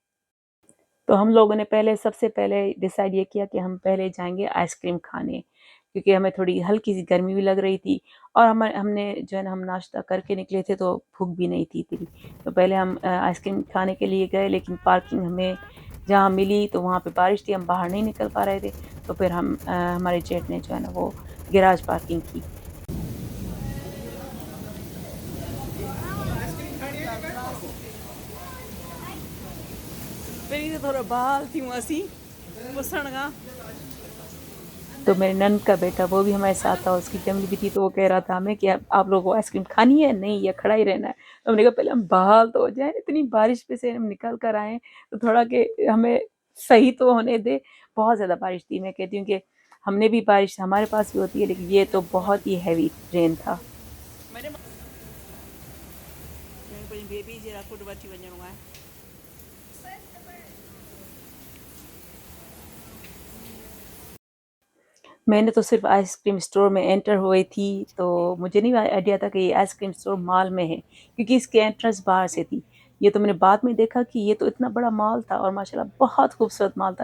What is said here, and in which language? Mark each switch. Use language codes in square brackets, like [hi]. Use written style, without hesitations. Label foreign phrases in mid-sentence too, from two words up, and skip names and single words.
[hi] तो हम लोगों ने सबसे पहले डिसाइड ये किया कि हम पहले जाएँगे आइसक्रीम खाने, क्योंकि हमें थोड़ी हल्की सी गर्मी भी लग रही थी, और हमने जो है ना, हम नाश्ता करके निकले थे तो भूख भी नहीं थी इतनी। तो पहले हम आइसक्रीम खाने के लिए गए, लेकिन पार्किंग हमें जहाँ मिली तो वहाँ पे बारिश थी, हम बाहर नहीं निकल पा रहे थे। तो फिर हमारे जेट ने जो है ना वो [en] garage parking [hi] की। [sd] पहिरीं त थोरो बहाल थियूं असीं पुसण खां। [hi] तो मेरे नंद का बेटा वो भी हमारे साथ था, उसकी फैमिली भी थी, तो वो कह रहा था हमें कि आप लोगों को आइसक्रीम खानी है, नहीं या खड़ा ही रहना है। तो हमने कहा पहले हम बहाल तो हो जाए, इतनी बारिश में से हम निकल कर आए हैं, तो थोड़ा के हमें सही तो होने दे। बहुत ज़्यादा बारिश थी, मैं कहती हूँ कि हमने भी बारिश हमारे पास भी होती है, लेकिन ये तो बहुत ही [en] heavy rain [hi] था। [sd] बेबी जे फुट वठी वञिणो आहे। [hi] मैंने तो सिर्फ [en] ice cream store [hi] में एंटर हुई थी, तो मुझे नहीं आइडिया था कि ये [en] ice cream store [hi] मॉल में है, क्योंकि इसकी एंट्रेंस बाहर से थी। ये तो मैंने बाद में देखा कि ये तो इतना बड़ा मॉल था, और माशाल्लाह बहुत खूबसूरत मॉल था।